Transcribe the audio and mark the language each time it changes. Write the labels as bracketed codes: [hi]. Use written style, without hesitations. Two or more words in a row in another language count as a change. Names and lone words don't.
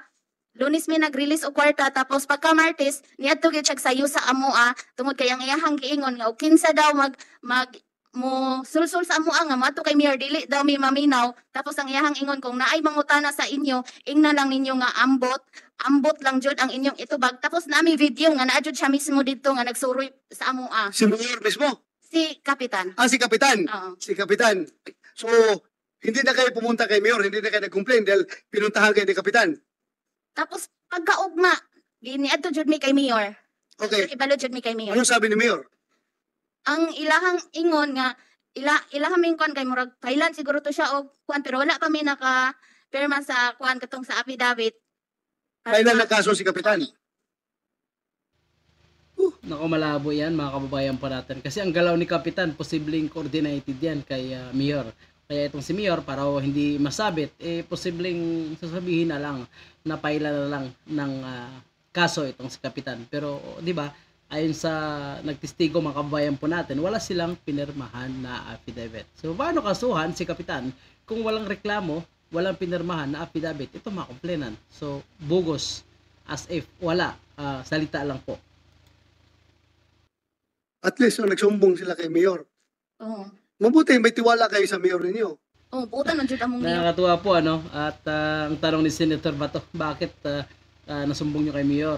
[ceb] Lunes mi nag-release og kwarta tapos pagka Martes niadto gyud siya sayo sa amoa tungod kay ang iyahang giingon nga og kinsa daw mag mo sulsul sa amoa nga mato kay Mayor dili daw mi maminaw tapos ang iyahang ingon kung naay mangutana sa inyo ingna lang ninyo nga ambot lang jud ang inyong itubag tapos nami video nga naa jud siya mismo dito nga nagsuroy sa amoa [tl] Si Mayor mismo? si Kapitan. Si Kapitan. Oo. Si Kapitan. So, hindi na kayo pumunta kay Mayor, hindi na kayo nag-complain dahil pinuntahan kayo ni Kapitan. [ceb] Tapos pagkaugma giniadto jud mi kay Mayor. Okay. Ibalo jud mi kay Mayor. [tl] Anong sabi ni Mayor? [ceb] Ang ilahang ingon nga ilahang mingkon kay murag kailan siguro to siya og kuan pero wala pa mi naka perma sa kuan katong sa affidavit. [tl] Kailan nagkaso si Kapitan? Nako, malabo yan mga kababayan po natin. Kasi ang galaw ni Kapitan, posibleng coordinated yan kay Mayor. Kaya itong si Mayor, para hindi masabit, posibleng sasabihin na lang, napaila na lang ng kaso itong si Kapitan. Pero, di ba, ayon sa nagtestigo mga kababayan po natin, wala silang pinirmahan na affidavit. So, paano kasuhan si Kapitan kung walang reklamo, walang pinirmahan na affidavit? Ito mga komplainan. So, bogus, [en] as if [tl] wala, salita lang po. At least, nagsumbong sila kay Mayor. Oo. Mabuti, may tiwala kayo sa Mayor ninyo. [ceb] Oh, puta man jud among Mayor. [tl] Nakakatuwa po at ang tanong ni Senator Bato, bakit nasumbong nyo kay Mayor?